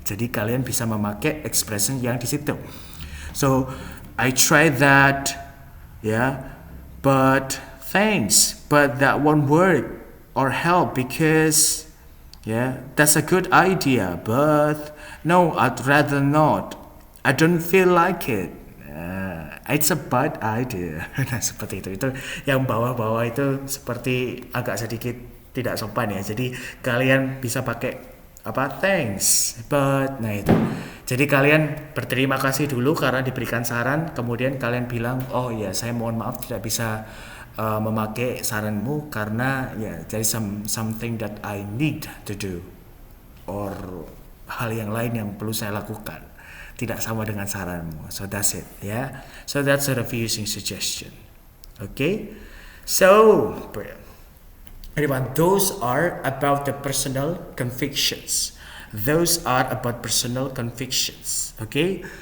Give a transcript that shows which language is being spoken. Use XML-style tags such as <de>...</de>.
<id>Jadi kalian bisa memakai expression yang di situ.</id> <en>So I tried that, yeah, but thanks, but that won't work or help because yeah, that's a good idea, but no, I'd rather not. I don't feel like it. It's a bad idea.</en> <id>Nah, seperti itu yang bawah-bawah itu seperti agak sedikit tidak sopan ya. Jadi kalian bisa pakai</id> <en>thanks, but,</en> <id>nah itu. Jadi kalian berterima kasih dulu karena diberikan saran, kemudian kalian bilang, oh ya saya mohon maaf tidak bisa memakai saranmu karena ya</id> <en>there is something that I need to do,</en> <id>or hal yang lain yang perlu saya lakukan. Tidak sama dengan saranmu.</id> <en>So that's it, yeah. So that's a refusing suggestion. Okay. So everyone, those are about the personal convictions. Those are about personal convictions. Okay.</en>